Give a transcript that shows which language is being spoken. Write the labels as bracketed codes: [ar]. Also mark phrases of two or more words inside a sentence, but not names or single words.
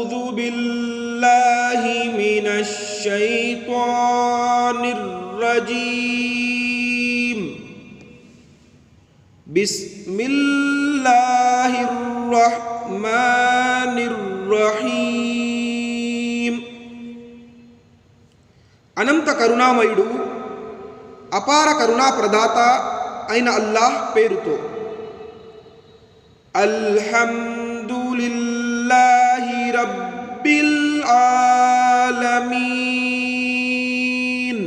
[ar] بالله من الشيطان الرجيم بسم الله الرحمن الرحيم [te] అనంత కరుణామయుడు అపార కరుణా ప్రదాత అయిన అల్లాహ్ పేరుతో. [ar] الحمد لله رب العالمين.